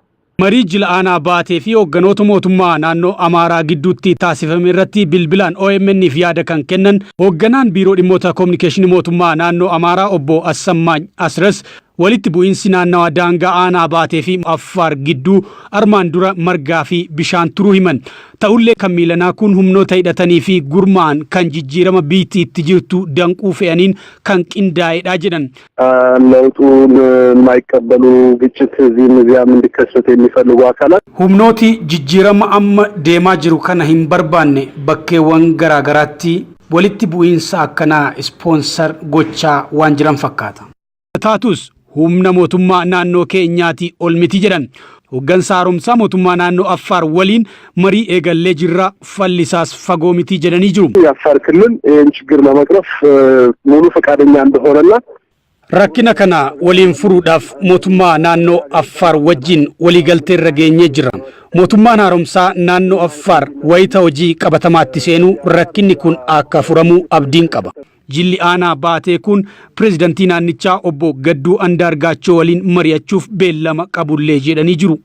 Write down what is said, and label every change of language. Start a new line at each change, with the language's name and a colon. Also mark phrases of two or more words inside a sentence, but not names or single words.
Oromo: Marii jila aanaa baatee fi hoogganoota mootummaa naannoo Amaaraa gidduutti taasifame irratti bilbilaan OMN'if yaada kan kennan hoogganaan biiroo dhimmoota kominikeeshinii mootummaa naannoo Amaaraa obbo Assammaany Asras walitti bu'iinsi naannawaa daangaa aanaa baatee fi Affaar gidduu armaan dura margaa fi bishaan turuu himan. Ta'ullee kan miilanaa kun humnoota hidhatanii fi gurmaan kan jijjiirama biitti itti jirtu danquu fe'aniin kan qindaa'edha jedhan.
Amharic: ለውጡን የማይቀበሉ ግጭት እዚህም እዚያም እንዲከሰት የሚፈልጉ አካላት
Oromo: humnooti jijjiirama amma deemaa jiru kana hin barbaanne bakkeewwan garaagaraatti walitti bu'iinsa akkanaa ispoonsar gochaa waan jiran fakkaata. Taatus humna mootummaa naannoo keenyaati ol miti jedhan. Hooggansa haaromsaa mootummaa naannoo Affaar waliin marii eegallee jirra fallisaas fagoo miti jedhanii jiru.
Amharic: የአፋር ክልል ይህን ችግር ለመቅረፍ ሙሉ ፈቃደኛ እንደሆነና
Oromo: rakkina kana waliin furuudhaaf mootummaa naannoo Affaar wajjin waliigaltee irra geenyee jira. Mootummaan haaromsaa naannoo Affaar wayita hojii qabatamaatti seenuu rakkinni kun akka furamuu abdiin qaba. Jilli aanaa baatee kun pirezidaantii naannichaa obbo Gadduu Andaargaachoo waliin mari'achuuf beellama qabullee jedhanii jiru.